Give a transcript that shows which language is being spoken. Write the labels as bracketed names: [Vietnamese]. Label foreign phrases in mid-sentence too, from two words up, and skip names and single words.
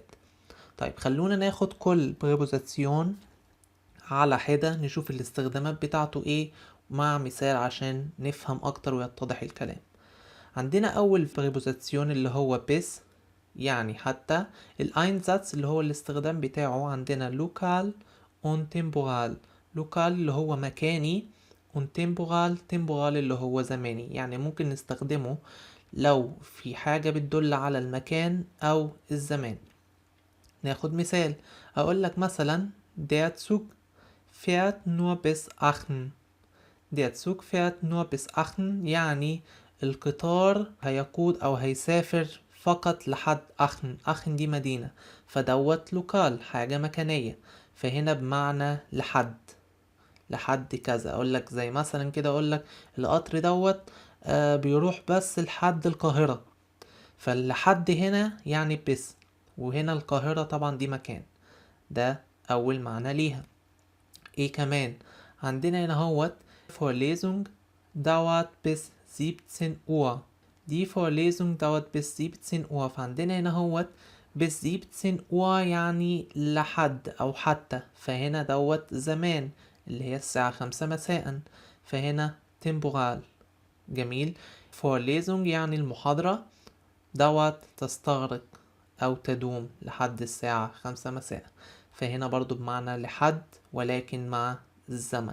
[Arabic] طيب خلونا ناخد كل preposition على حدة نشوف الاستخدامات بتاعته ايه مع مثال عشان نفهم اكتر ويتضح الكلام. عندنا اول preposition اللي هو bis، يعني حتى. الأينزاتz اللي هو الاستخدام بتاعه عندنا [German] lokal und temporal. [Arabic] lokal اللي هو مكاني [German] und temporal [Arabic] اللي هو زماني. يعني ممكن نستخدمه لو في حاجة بتدل على المكان أو الزمان. ناخد مثال، أقول لك مثلا [German] der Zug fährt nur bis Aachen. Der Zug fährt nur bis Aachen [Arabic] يعني القطار هيقود أو هيسافر فقط لحد آخن. آخن دي مدينة، فدوت لوكال حاجة مكانية، فهنا بمعنى لحد. لحد كذا. أقول لك زي مثلا كده، أقول لك القطر دوت بيروح بس لحد القاهرة، فاللحد هنا يعني بس، وهنا القاهرة طبعا دي مكان. ده أول معنى ليها. ايه كمان عندنا هنا هوت [German] Vorlesung dauert bis 17 Uhr. Die Vorlesung dauert bis 17 Uhr. [Arabic] فعندنا هنا هوت [German] bis 17 Uhr [Arabic] يعني لحد أو حتى، فهنا دوت زمان اللي هي الساعة 5 مساء، فهنا temporal. جميل. Vorlesung يعني المحاضرة، دوت تستغرق أو تدوم لحد الساعة 5 مساء، فهنا برضو بمعنى لحد ولكن مع الزمن.